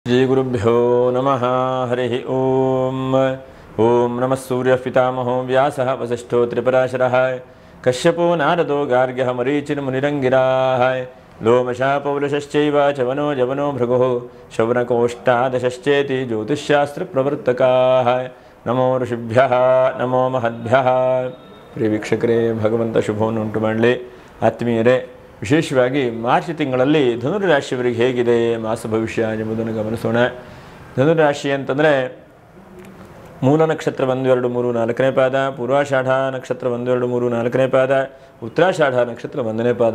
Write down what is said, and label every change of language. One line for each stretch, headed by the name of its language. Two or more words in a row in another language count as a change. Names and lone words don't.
Sanskrit: श्रीगुरुभ्यो नमः हरिः ओम् ओं नमः सूर्यः पितामहो व्यासः वसिष्ठो त्रिपराशरः कश्यपो नारदो गार्ग्यः मरीचिर्मुनिरङ्गिराः लोमशः पौलशश्चैव चवनो जवनो भृगुः शौनकोष्टादशश्चेति ज्योतिष्शास्त्रप्रवर्तकाः नमो ऋषिभ्यः नमो महद्भ्यः
Kannada: ಪ್ರಿಯ ವೀಕ್ಷಕರೇ, ಭಗವಂತ ಶುಭವನ್ನು ಉಂಟು ಮಾಡಲಿ. ಆತ್ಮೀಯರೇ, ವಿಶೇಷವಾಗಿ ಮಾರ್ಚ್ ತಿಂಗಳಲ್ಲಿ ಧನುರಾಶಿಯವರಿಗೆ ಹೇಗಿದೆ ಮಾಸ ಭವಿಷ್ಯ ಎಂಬುದನ್ನು ಗಮನಿಸೋಣ. ಧನುರಾಶಿ ಅಂತಂದರೆ ಮೂಲ ನಕ್ಷತ್ರ 1, 2, 3, 4ನೇ ಪಾದ, ಪೂರ್ವಾಷಾಢ ನಕ್ಷತ್ರ 1, 2, 3, 4ನೇ ಪಾದ, ಉತ್ತರಾಷಾಢ ನಕ್ಷತ್ರ 1ನೇ ಪಾದ.